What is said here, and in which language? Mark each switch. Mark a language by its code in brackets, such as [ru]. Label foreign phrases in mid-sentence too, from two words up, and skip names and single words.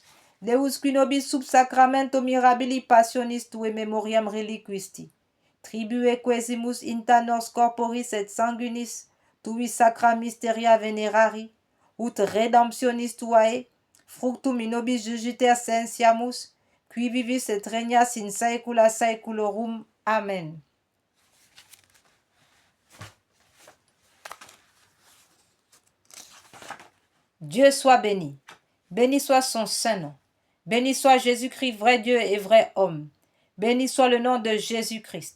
[la] Deus qui nobis sub sacramento mirabili passionis tue memoriam reliquisti, tribue quesimus inta nos corporis et sanguinis, tui sacra mysteria venerari, ut redemptionis tuae, fructum in nobis jugiter sensiamus, qui vivis et regnas in saecula saeculorum. [fr] Amen. Dieu soit béni. Béni soit son saint nom. Béni soit Jésus-Christ, vrai Dieu et vrai homme. Béni soit le nom de Jésus-Christ.